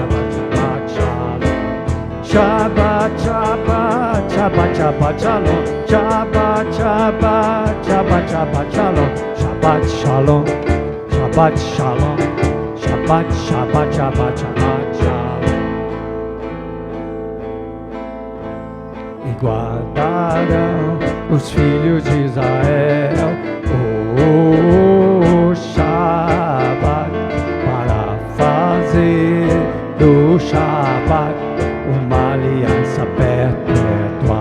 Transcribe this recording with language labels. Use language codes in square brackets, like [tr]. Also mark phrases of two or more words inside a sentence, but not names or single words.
[he] שבת שלום, שבת שבת שלום, שבת שבת שבת שבת שלום, שבת שלום, שבת שלום, שבת שבת שבת שבת שלום. [pt] E guardarão os filhos de Israel o Shabbat para fazer do Shabbat uma aliança perpétua.